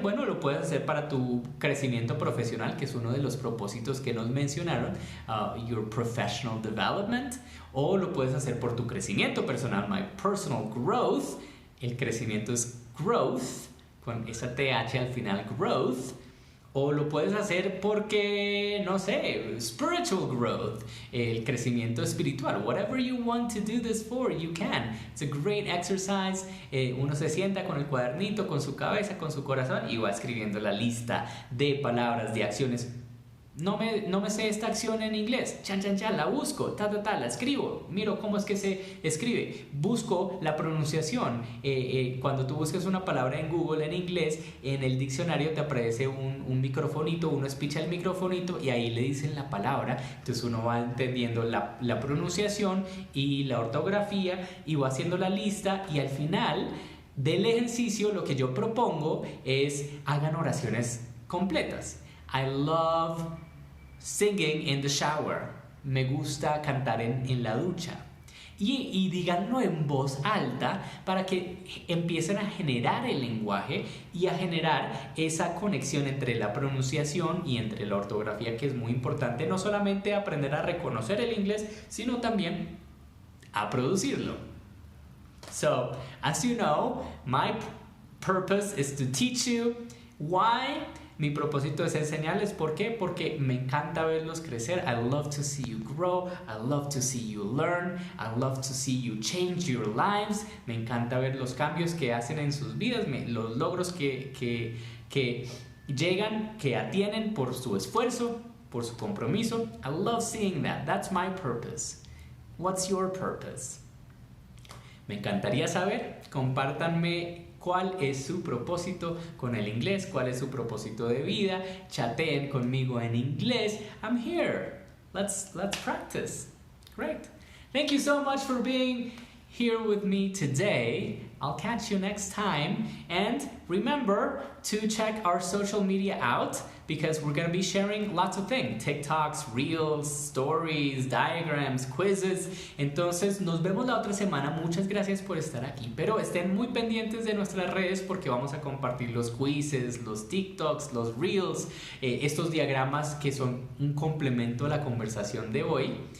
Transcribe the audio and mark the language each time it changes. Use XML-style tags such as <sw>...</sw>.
<es>Bueno, lo puedes hacer para tu crecimiento profesional, que es uno de los propósitos que nos mencionaron,</es> <en>your professional development,</en> <es>o lo puedes hacer por tu crecimiento personal,</es> <en>my personal growth.</en> <es>El crecimiento es growth, con esa TH al final, growth. O lo puedes hacer porque, no sé,</es> <en>spiritual growth,</en> <es>el crecimiento espiritual.</es> <en>Whatever you want to do this for, you can. It's a great exercise.</en> <es>Uno se sienta con el cuadernito, con su cabeza, con su corazón y va escribiendo la lista de palabras, de acciones. No me sé esta acción en inglés, la busco, la escribo, miro cómo es que se escribe, busco la pronunciación. Cuando tú buscas una palabra en Google en inglés, en el diccionario te aparece un microfonito, uno espicha el microfonito y ahí le dicen la palabra, entonces uno va entendiendo la pronunciación y la ortografía y va haciendo la lista y al final del ejercicio lo que yo propongo es hagan oraciones completas.</es> <en>I love singing in the shower.</en> <es>Me gusta cantar en la ducha. Y díganlo en voz alta para que empiecen a generar el lenguaje y a generar esa conexión entre la pronunciación y entre la ortografía, que es muy importante. No solamente aprender a reconocer el inglés, sino también a producirlo.</es> <en>So, as you know, my purpose is to teach you. Why?</en> <es>Mi propósito es enseñarles. ¿Por qué? Porque me encanta verlos crecer.</es> <en>I love to see you grow. I love to see you learn. I love to see you change your lives.</en> <es>Me encanta ver los cambios que hacen en sus vidas, los logros que llegan, que atienen por su esfuerzo, por su compromiso.</es> <en>I love seeing that. That's my purpose. What's your purpose?</en> <es>Me encantaría saber. Compártanme cuál es su propósito con el inglés, cuál es su propósito de vida. Chateen conmigo en inglés.</es> <en>I'm here. Let's practice. Great. Thank you so much for being here with me today. I'll catch you next time. And remember to check our social media out because we're going to be sharing lots of things. TikToks, Reels, Stories, Diagrams, Quizzes.</en> <es>Entonces nos vemos la otra semana. Muchas gracias por estar aquí. Pero estén muy pendientes de nuestras redes porque vamos a compartir los quizzes, los TikToks, los Reels, estos diagramas que son un complemento a la conversación de hoy.</es>